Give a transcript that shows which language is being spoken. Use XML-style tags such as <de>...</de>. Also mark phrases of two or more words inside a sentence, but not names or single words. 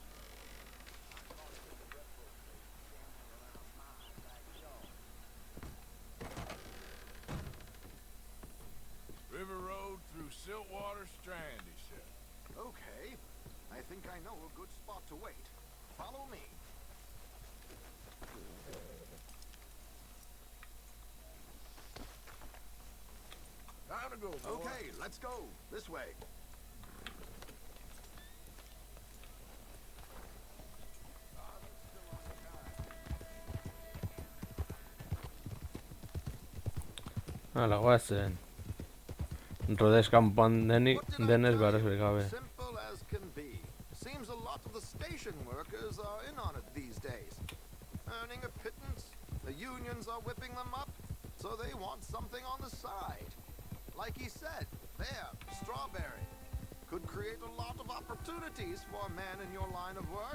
<en>River Road through Siltwater Strand, he said. Okay. I think I know a good spot to wait. Follow me. Time to go, boy. Okay, let's go. This way.</en> <eu>Hala, guazen. Rodez kanpoan denez beharrezkorik gabe.</eu> <en>Simple as can be. Seems a lot of the station workers are in on it these days. Earning a pittance, the unions are whipping them up, so they want something on the side. Like he said, there, Strawberry. Could create a lot of opportunities for a man in your line of work.</en>